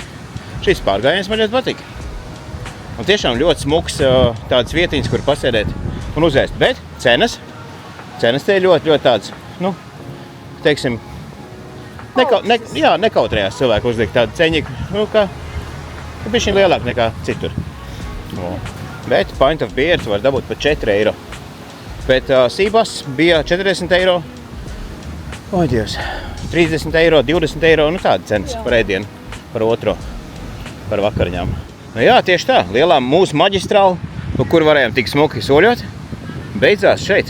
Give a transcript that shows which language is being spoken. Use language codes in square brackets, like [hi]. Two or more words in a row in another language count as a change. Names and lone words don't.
[lv] Šis pārgājiens man ļoti patīk. Un tiešām ļoti smuks tādas vietiņas, kur pasēdēt un uzēst. Bet cenas te ir ļoti tāds, nu, teiksim, nekautrējās cilvēku uzlikt tādu ceņiku, nu, ka bišķiņ lielāk nekā citur. Bet [en] pint of beer [lv] tu var dabūt par 4 eiro. Bet sības bija 40 eiro, oi Dievs, 30 eiro, 20 eiro, nu tāda cenas par ēdienu, par otro, par vakariņām. Nu jā, tieši tā, lielā mūsu maģistrāla, pa kur varējām tik smuki soļot, beidzās šeit.